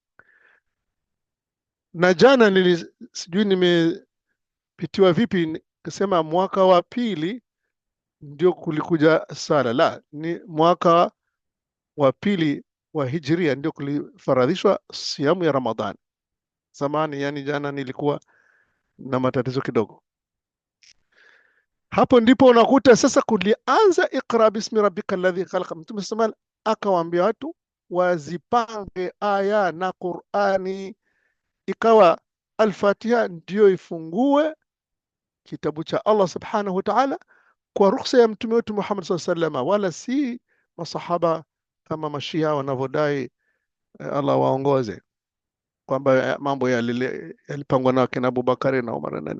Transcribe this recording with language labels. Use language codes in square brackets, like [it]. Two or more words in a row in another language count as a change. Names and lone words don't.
[sw] Na jana sijui nimepitiwa vipi, kusema mwaka wa pili ndio kulikuja sala. La, ni mwaka wa pili wa hijria ndio kulifaradhishwa siamu ya Ramadhani. Zamani, yani jana nilikuwa na matatizo kidogo. Hapo ndipo unakuta sasa kulianza [ar] اقرأ باسم ربك الذي خلق. [sw] Mtume sema akawaambia watu wazipange aya na Qur'ani, ikawa al-Fatiha ndio ifungue kitabu cha Allah [ar] سبحانه وتعالى [sw] kwa ruhusa ya mtume wetu Muhammad [ar] صلى الله عليه وسلم, [sw] wala si masahaba kama mashia wanavyodai Allah waongoze, kwamba mambo yalipangwa na kina Abubakari na Umar na nini.